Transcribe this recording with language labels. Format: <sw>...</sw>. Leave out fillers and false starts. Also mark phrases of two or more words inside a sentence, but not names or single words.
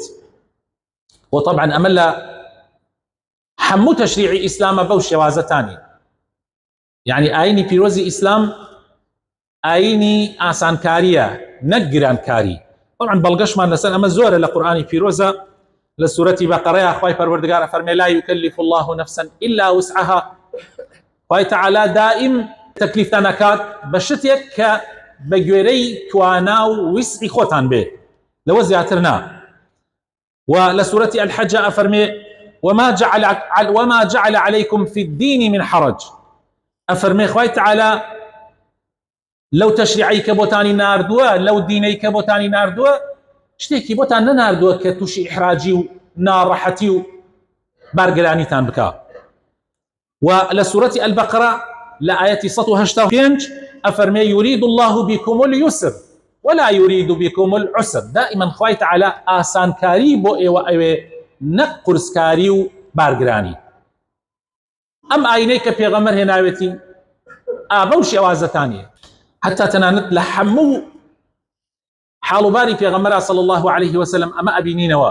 <ckb>وطبعا ئەمە لە هەموو تەشریعی ئیسلامە بەو شێوازەتانی. یعنی ئاینی پیرۆزی ئیسلام ئاینی ئاسانکاریە، نەک گرانکاری. طبعا بەڵگەشمان لەسەر ئەمە زۆرە لە قورئانی پیرۆزە. لە سورەتی بەقەرەیە خوای پەروەردگار ئەفەرمێ:</ckb> <ar>لا يكلف الله نفسا إلا وسعها.</ar> <ckb>خوای تعالی دائیم تەکلیفتان ئەکات بە شتێک کە بە گوێرەی توانا و وسعی خۆتان بێ، لەوە زیاتر نا. و لە سورەتی الحەجە ئەفەرمێ:</ckb> <ar>وما جعل عليكم في الدين من حرج.</ar> <ckb>ئەفەرمێ خوای تعالی لەو تەشریعی کە بۆتانی ناردووە، لەو دینەی کە بۆتانی ناردووە، شتێکی بۆتان نەناردووە کە تووشی ئیحراجی و ناڕەحەتی و بارگرانیتان بکا. و لە سورەتی البەقەرە لە ئاەتی 185 ئەفەرمێ:</ckb> <ar>يريد الله بكم اليسر ولا يريد بكم العسر.</ar> <ckb>دائما خوای تعالی ئاسانکاری بۆ ئێوە ئەوێ، نەک قورسکاری و بارگرانی. ئەم ئاینەی کە پێغەمبەر هێناوێتی ئابە و شێوازەتانیە، حتى تەنانەت لە هەموو حاڵوباری پێغەمبەر</ckb> <ar>صلی الله عليه وسلم</ar> <ckb>ئەمە ئەبینینەوە.</ckb>